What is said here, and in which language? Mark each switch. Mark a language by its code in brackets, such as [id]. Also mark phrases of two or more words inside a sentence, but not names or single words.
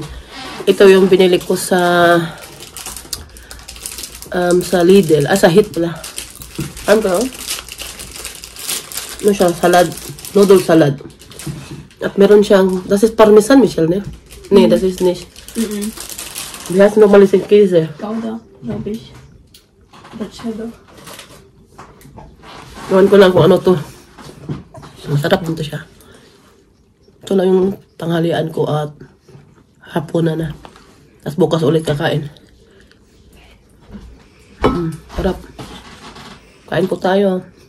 [tl] Ito yung binili ko sa Lidl, sa Hit pala. Ano siya, salad, [en] noodle salad. [tl] At meron siyang, [de] das ist Parmesan, Michelle, ne? Nee, das ist nicht. Wie heißt nochmal diesen Käse? Gouda, glaube ich. Oder Cheddar. [tl] Ewan ko lang kung ano to. Masarap din to siya. Ito lang yung tanghalian ko at hapunan na. Tapos bukas ulit kakain. Harap. Kain ko tayo.